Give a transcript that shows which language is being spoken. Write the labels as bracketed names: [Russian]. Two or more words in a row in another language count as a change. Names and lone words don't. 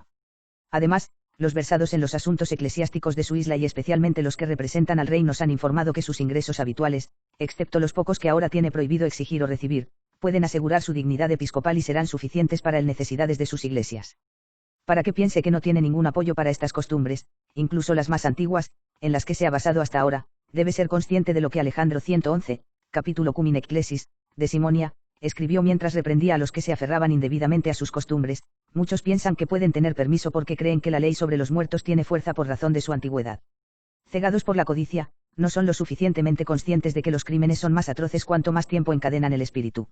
[Spanish] Además, los versados en los asuntos eclesiásticos de su isla y especialmente los que representan al rey nos han informado que sus ingresos habituales, excepto los pocos que ahora tiene prohibido exigir o recibir, pueden asegurar su dignidad episcopal y serán suficientes para las necesidades de sus iglesias. Para que piense que no tiene ningún apoyo para estas costumbres, incluso las más antiguas, en las que se ha basado hasta ahora, debe ser consciente de lo que Alejandro 111, capítulo cum in ecclesis, de Simonia, escribió mientras reprendía a los que se aferraban indebidamente a sus costumbres. Muchos piensan que pueden tener permiso porque creen que la ley sobre los muertos tiene fuerza por razón de su antigüedad. Cegados por la codicia, no son lo suficientemente conscientes de que los crímenes son más atroces cuanto más tiempo encadenan el espíritu.